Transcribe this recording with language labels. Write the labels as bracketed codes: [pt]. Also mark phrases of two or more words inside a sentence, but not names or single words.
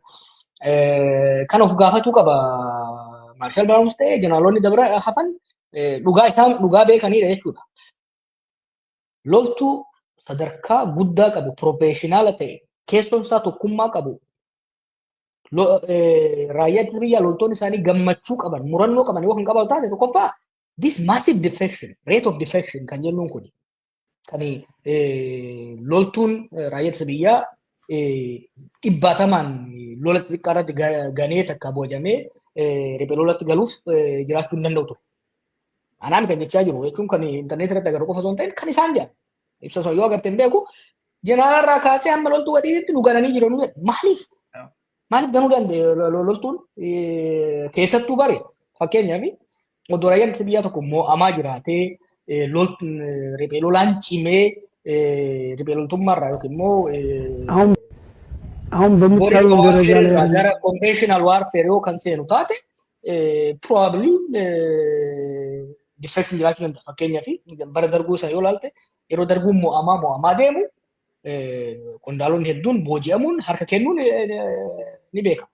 [om] Kan of gaafatuu qaba Maarshaal Birhaanuus ta'ee jeneraalonni dabra hafan dhugaa beekanidha jechuudha. Loltuu sadarkaa guddaa qabu, profeeshinaala ta'e, keessoon isaa tokkummaa qabu, raayyaa ittisa biyyaa loltoonni isaanii gammachuu qaban, murannoo qaban yoo kan qabaatu taate tokkoffaa [en] this massive defection, rate of defection [om] kan jennuun kun kan loltuun raayyaa ittisa biyyaa dhibbaatamaan lola xixiqqaa irratti ganee takka boojamee riphee lolatti galuuf jiraachuu hin danda'u ture. Anaan kan jechaa jiru jechuun kan intarneetii irratti agarru qofa osoo hin ta'in kan isaan jedhan ibsa osoo yoo agartee hin beeku jeneraala irraa kaasee hamma loltuu gadiitti nu gananii jiru nu maaliif ganuu danda'e loltuun keessattuu bare fakkeenyaaf odoo raayyaan ittisa biyyaa tokko mo'amaa jiraatee riphee lolaan cimee riphee loltummaarraa yookiin immoo [am] አሁን በሚታየው ደረጃ ላይ [om] gara [en] conventional warfare [om] yoo kan seenu taate probably defection jiraachuu danda'a. Fakkeenyaaf bara darbuu isaa yoo ilaalte yeroo darbuun mo'amaa deemu qondaalonni hedduun booji'amuun harka kennuun ni beekama.